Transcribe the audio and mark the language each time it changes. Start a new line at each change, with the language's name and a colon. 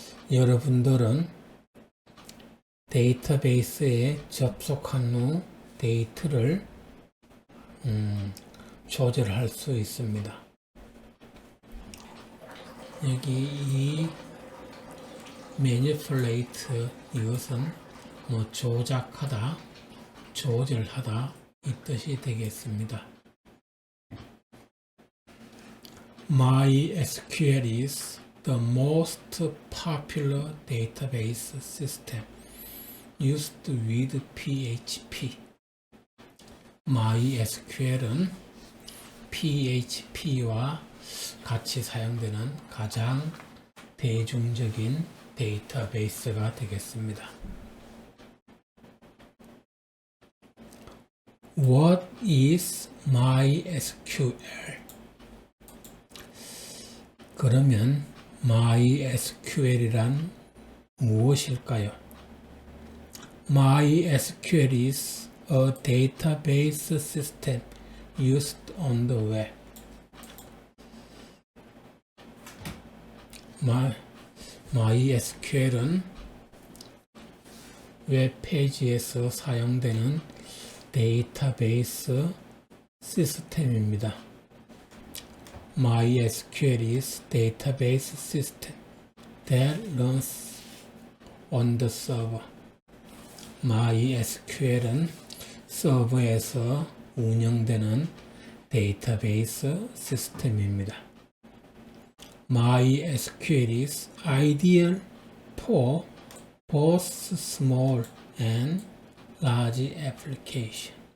Korean: 여러분들은 데이터베이스에 접속한 후 데이터를 조절할 수 있습니다. 여기 이 manipulate 이것은 조작하다, 조절하다 이 뜻이 되겠습니다.
English: MySQL is the most popular database system used with PHP.
Korean: MySQL은 PHP와 같이 사용되는 가장 대중적인 데이터베이스가 되겠습니다.
English: What is MySQL?
Korean: 그러면 MySQL이란 무엇일까요?
English: MySQL is a database system used on the web.
Korean: MySQL은 웹페이지에서 사용되는 데이터베이스 시스템입니다.
English: MySQL is database system that runs on the server.
Korean: MySQL은 서버에서 운영되는 데이터베이스 시스템입니다.
English: MySQL is ideal for both small and large applications.